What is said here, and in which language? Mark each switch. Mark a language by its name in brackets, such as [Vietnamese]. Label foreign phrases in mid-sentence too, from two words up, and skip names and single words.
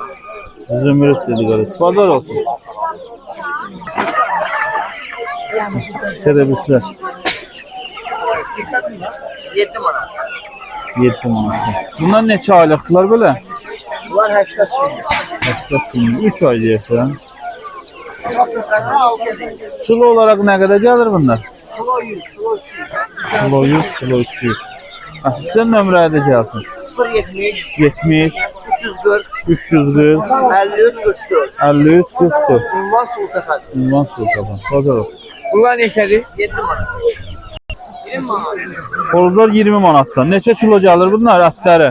[Azerbaijani] Zümrüt dedi qardaş. Bazar olsun. Serebisler. 7 manat. 7 manat. Bunlar neçə aylıqdılar belə? Bunlar 80 manat. 80 gün. 3 ay deyəsən. Çok [Turkish] Kilo olarak ne kadar gelir bunlar? Kilo 100, kilo 200. [Azerbaijani] Kilo 100, kilo 200. Ha, sen nömrə edəcəksin. 070 70 340 340 53 44. 53 44. Ünvan Sultan. Ünvan Sultan. Bazar olsun. Bunlar neçədir? 7 manat. 20 manat. Horuzlar 20 manatdan. Neçə kilo gəlir bunlar ətləri?